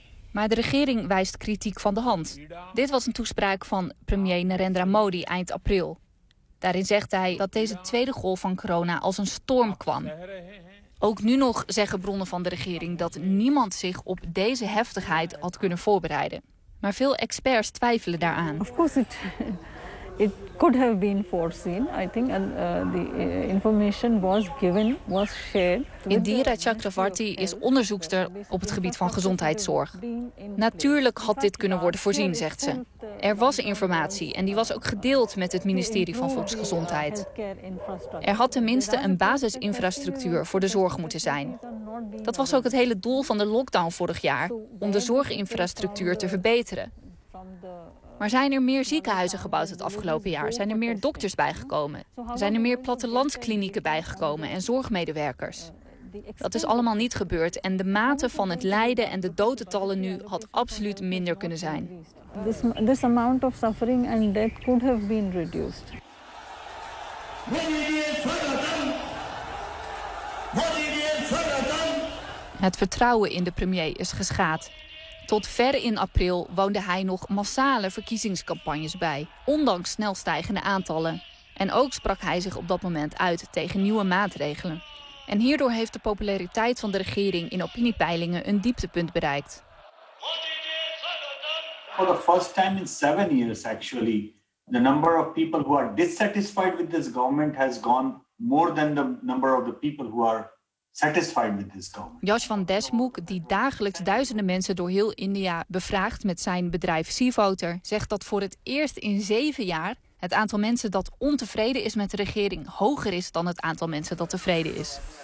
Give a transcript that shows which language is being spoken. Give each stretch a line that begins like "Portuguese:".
Dutch: Maar de regering wijst kritiek van de hand. Dit was een toespraak van premier Narendra Modi eind april. Daarin zegt hij dat deze tweede golf van corona als een storm kwam. Ook nu nog zeggen bronnen van de regering dat niemand zich op deze heftigheid had kunnen voorbereiden. Maar veel experts twijfelen daaraan.
English: Of course it could have been foreseen, I think, and the information was given, was shared.
Dutch: Indira Chakravarti is onderzoekster op het gebied van gezondheidszorg. Natuurlijk had dit kunnen worden voorzien, zegt ze. Er was informatie en die was ook gedeeld met het ministerie van Volksgezondheid. Er had tenminste een basisinfrastructuur voor de zorg moeten zijn. Dat was ook het hele doel van de lockdown vorig jaar, om de zorginfrastructuur te verbeteren. Maar zijn er meer ziekenhuizen gebouwd het afgelopen jaar? Zijn er meer dokters bijgekomen? Zijn er meer plattelandsklinieken bijgekomen en zorgmedewerkers? Dat is allemaal niet gebeurd en de mate van het lijden en de dodentallen nu had absoluut minder kunnen zijn.
English: This amount of suffering and death could have been reduced.
Dutch: Wat Het vertrouwen in de premier is geschaad. Tot ver in april woonde hij nog massale verkiezingscampagnes bij, ondanks snel stijgende aantallen. En ook sprak hij zich op dat moment uit tegen nieuwe maatregelen. En hierdoor heeft de populariteit van de regering in opiniepeilingen een dieptepunt bereikt.
English: For the first time in 7 years, actually, the number of people who are dissatisfied with this government has gone more than the number of the people who are satisfied with this government.
Dutch: Josh van Deshmukh, die dagelijks duizenden mensen door heel India bevraagt met zijn bedrijf C-Voter, zegt dat voor het eerst in 7 jaar het aantal mensen dat ontevreden is met de regering hoger is dan het aantal mensen dat tevreden is.